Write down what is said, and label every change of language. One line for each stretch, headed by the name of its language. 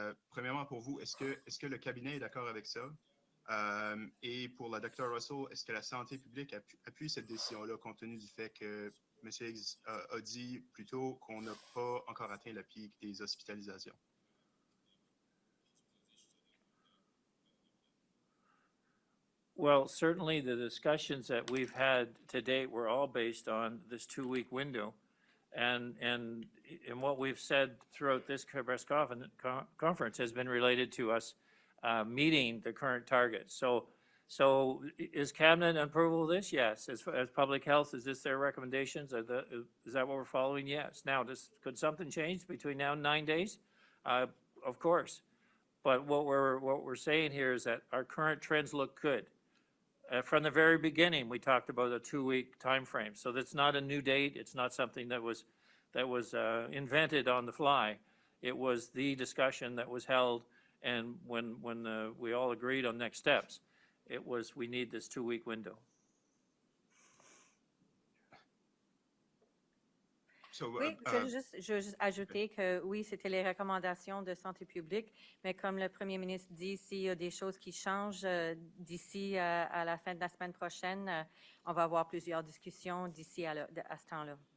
French: Premièrement, pour vous, est-ce que le cabinet est d'accord avec ça? Et pour la Dr. Russell, est-ce que la santé publique appuie cette décision-là, compte tenu du fait que M. Higgs a dit plus tôt qu'on n'a pas encore atteint le pic des hospitalisations?
English: Well, certainly the discussions that we've had to date were all based on this 2-week window. And what we've said throughout this press conference has been related to us meeting the current targets. So is Cabinet approval of this? Yes. As Public Health, is this their recommendations? Is that what we're following? Yes. Now, could something change between now and 9 days? Of course. But what we're saying here is that our current trends look good. From the very beginning, we talked about a 2-week time frame. So that's not a new date. It's not something that was invented on the fly. It was the discussion that was held, and when we all agreed on next steps, it was we need this 2-week window.
French: Oui, je veux juste ajouter que oui, c'était les recommandations de santé publique, mais comme le premier ministre dit, s'il y a des choses qui changent d'ici à la fin de la semaine prochaine, on va avoir plusieurs discussions d'ici à ce temps-là.